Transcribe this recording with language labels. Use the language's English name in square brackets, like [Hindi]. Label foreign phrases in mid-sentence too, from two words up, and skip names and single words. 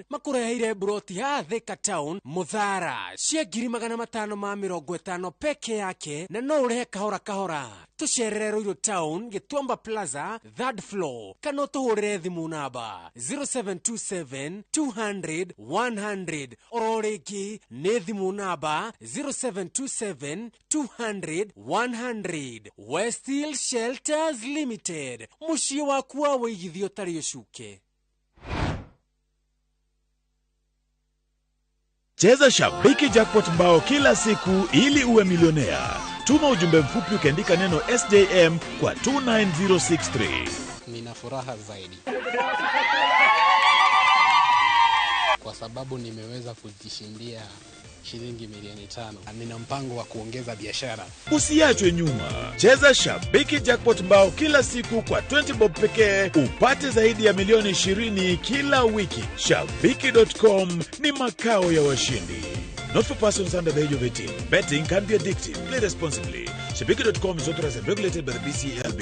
[Kikuyu] makureheire broti ha Thika Town Muthara cia 550 peke yake na no urehe kahora tucerere Ruiru Town Gituamba Plaza 3rd floor kana tuhurire thimu namba 0727 200 100 ororiki ni thimu namba 0727 200 100. Westhill Shelters Limited, mushie waku wa weigithio tari ucuke. [Swahili] Cheza Shabiki Jackpot mbao kila siku ili uwe milionea. Tuma ujumbe mfupi ukiandika neno SJM kwa 29063. Nina furaha zaidi kwa sababu nimeweza kujishindia shilingi milioni 5. Nina mpango wa kuongeza biashara. Usiachwe nyuma. Cheza Shabiki Jackpot mbao kila siku kwa 20 bob pekee upate zaidi ya milioni 20 kila wiki. Shabiki.com ni makao ya washindi. [English] Not for persons under the age of 18. Betting can be addictive. Play responsibly. Shabiki.com is authorized and regulated by the BCLB.